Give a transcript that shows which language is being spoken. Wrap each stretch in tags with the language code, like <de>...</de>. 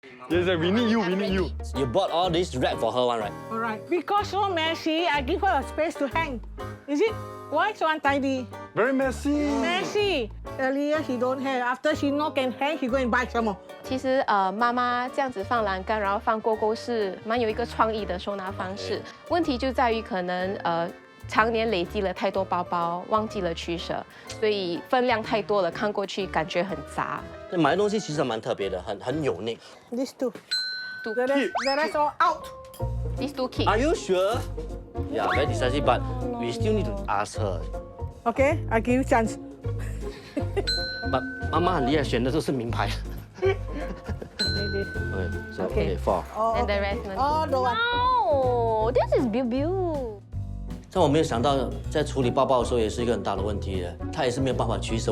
<en>Yes, we need you, we need you. You bought all this wrap for her one, right? All right. Because so messy, I give her a space to hang. Is it? Why so untidy? Very messy. Messy. Earlier she don't have. After she know can hang, she go and buy some more.</en> <zh>其实妈妈这样子放栏杆，然后放勾勾是蛮有一个创意的收纳方式。问题就在于可能常年累积了太多包包，忘记了取舍，所以分量太多了，看过去感觉很杂。买的东西其实蛮特别的，很有内。</zh> <en>These two. Two. The rest all out. These two kids. Are you sure? Yeah, very decisive, but we still need to ask her. Okay, I give you chance.</en> <zh>But 妈妈很厉害，选的都是名牌。</zh> <en>Maybe. Okay, so okay, 4. Oh, And the okay. rest one. Oh, the one. Oh, this is Biu.</en> <zh>但我没有想到，在处理包包的时候也是一个很大的问题的，他也是没有办法取舍。</zh>